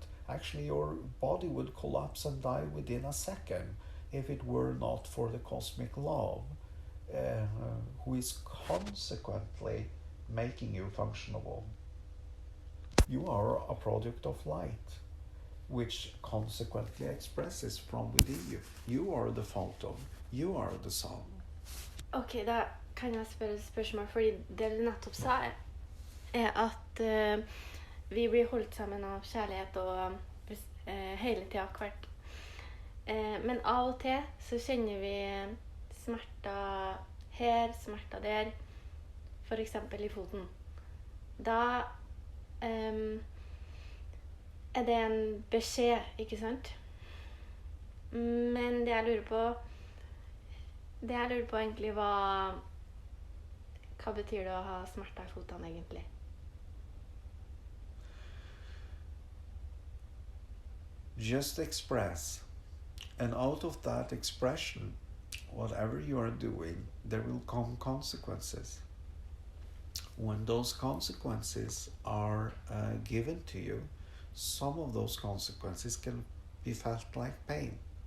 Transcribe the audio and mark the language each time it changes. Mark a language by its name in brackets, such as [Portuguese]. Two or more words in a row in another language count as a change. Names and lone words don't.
[English] Actually, your body would collapse and die within a second if it were not for the cosmic love, who is consequently making you functionable. You are a product of light, which consequently expresses from within you. You are the photon. You are the sun. [Norwegian] Ok, da kan jeg spørre et spørsmål, fordi det du nettopp sa, er at vi blir holdt sammen av kjærlighet og hele tiden hvert. Men av og til så kjenner vi smerter her, smerter der, for eksempel i foten. Da er det en beskjed, ikke sant? Men det jeg lurer på egentlig hva betyr det å ha smerter i fotene egentlig? [English] Just express, and out of that expression, whatever you are doing, there will come consequences. When those consequences are given to you, some of those consequences can be felt like pain.